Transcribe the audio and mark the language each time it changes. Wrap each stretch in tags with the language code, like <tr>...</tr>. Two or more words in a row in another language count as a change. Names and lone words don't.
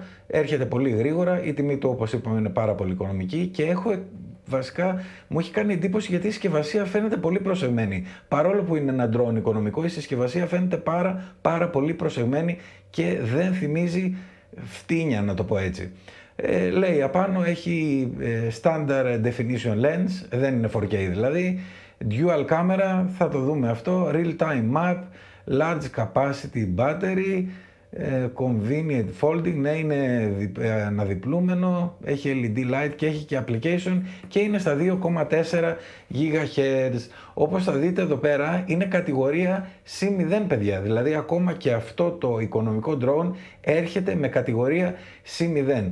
<el>Έρχεται πολύ γρήγορα, η τιμή του όπως είπαμε είναι πάρα πολύ οικονομική και βασικά μου έχει κάνει εντύπωση γιατί η συσκευασία φαίνεται πολύ προσεγμένη. Παρόλο που είναι ένα drone οικονομικό, η συσκευασία φαίνεται πάρα πολύ προσεγμένη και δεν θυμίζει φτύνια, να το πω έτσι. Λέει απάνω έχει</el> <en>standard definition lens,</en> <el>δεν είναι 4K δηλαδή,</el> <en>dual camera,</en> <el>θα το δούμε αυτό,</el> <en>real time map, large capacity battery, convenient folding,</en> <el>ναι, είναι αναδιπλούμενο, έχει</el> <en>LED light</en> <el>και έχει και application και είναι στα 2,4 GHz. Όπως θα δείτε εδώ πέρα είναι κατηγορία C0, παιδιά, δηλαδή ακόμα και αυτό το οικονομικό drone έρχεται με κατηγορία C0.</el>